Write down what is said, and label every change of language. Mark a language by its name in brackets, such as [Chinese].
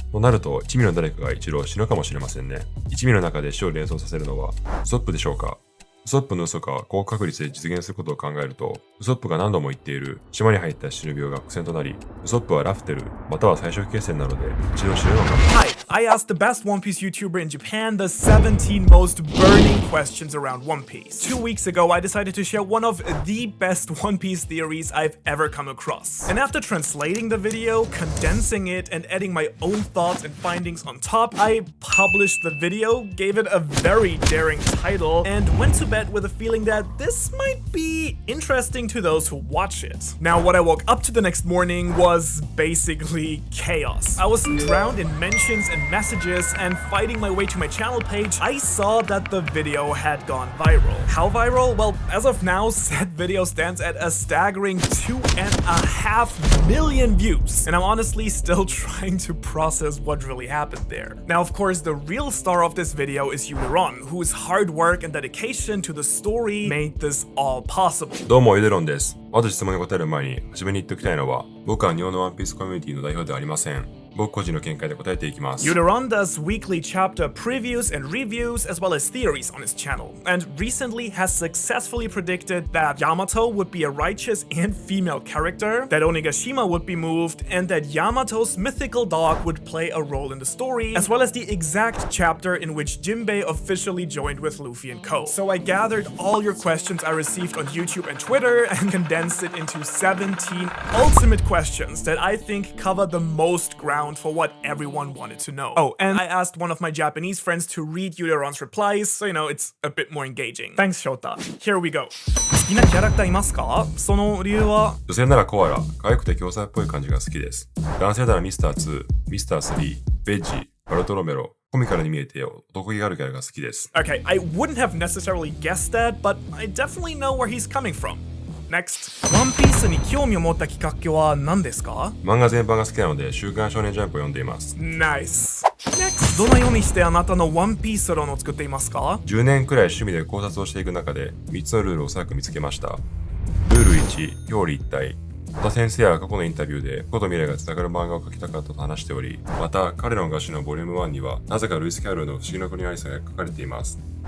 [Japanese] となると一味の誰かが一度死ぬかもしれませんね。一味の中で死を連想させるのはウソップでしょうか。ウソップの嘘が高確率で実現することを考えると、ウソップが何度も言っている島に入った死ぬ病が伏線となり、ウソップはラフテルまたは最初期決戦なので一度死ぬのかも。 [English] Hi, I asked the best One Piece YouTuber in Japan the 17 most burning questions around One Piece. 2 weeks ago, I decided to share one of the best One Piece theories I've ever come across. And after translating the video, condensing it, and adding my own thoughts and findings on top, I published the video, gave it a very daring title, and went to bed with a feeling that this might be interesting to those who watch it. Now, what I woke up to the next morning was basically chaos. I was drowned in mentions and messages, and fighting my way to my channel page, I saw that the video had gone viral. How viral? Well, as of now, said video stands at a staggering 2.5 million views, and I'm honestly still trying to process what really happened there. Now, of course, the real star of this video is Yuderon, whose hard work and dedication to the story made this all possible. [Japanese] どうもユデロンです。まず質問に答える前に初めに言っておきたいのは、僕は日本のワンピースコミュニティの代表ではありません。僕個人の見解で答えていきます。 [English] Yuderon does weekly chapter previews and reviews as well as theories on his channel, and recently has successfully predicted that Yamato would be a righteous and female character, that Onigashima would be moved, and that Yamato's mythical dog would play a role in the story, as well as the exact chapter in which Jinbei officially joined with Luffy and Co. So I gathered all your questions I received on YouTube and Twitter and condensed it into 17 ultimate questions that I think cover the most ground for what everyone wanted to know. Oh, and I asked one of my Japanese friends to read Yuderon's replies, so it's a bit more engaging. Thanks, Shota. Here we go. [Japanese] 好きなキャラクターいますか？その理由は？女性ならコアラ、可愛くて強才っぽい感じが好きです。男性ならミスター2、ミスター3、ベッジ、バルトロメロ、コミカルに見えて男気があるキャラが好きです。 [English] Okay, I wouldn't have necessarily guessed that, but I definitely know where he's coming from. Next. [Japanese] ワンピースに興味を持ったきっかけは何ですか？漫画全般が好きなので、週刊少年ジャンプを読んでいます。 [English] Nice. Next. [Japanese] どのようにしてあなたのワンピース論を作っていますか？ 10年くらい趣味で考察をしていく中で、3つのルールを細く見つけました。ルール1、表裏一体。小田先生は過去のインタビューで過去と未来がつながる漫画を描きたかったと話しており、また彼の画集のボリューム1にはなぜかルイス・キャロルの不思議の国のアリスが書かれています。